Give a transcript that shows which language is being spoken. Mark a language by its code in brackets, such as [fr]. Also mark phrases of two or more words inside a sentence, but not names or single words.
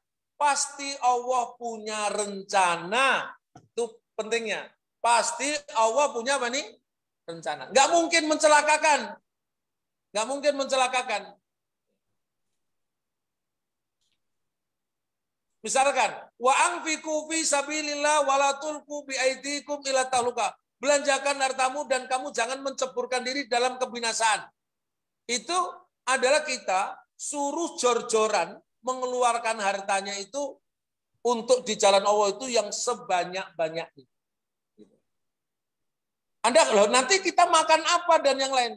[id] Pasti Allah punya rencana. Itu pentingnya. Pasti Allah punya apa nih? Rencana. Nggak mungkin mencelakakan. Nggak mungkin mencelakakan. Misalkan, [ar] وأنفقوا في سبيل الله ولا تلقوا بأيديكم إلى التهلكة. [id] Belanjakan hartamu dan kamu jangan menceburkan diri dalam kebinasaan. Itu adalah kita suruh jor-joran mengeluarkan hartanya itu untuk di jalan Allah itu yang sebanyak-banyaknya. Anda loh, nanti kita makan apa dan yang lain?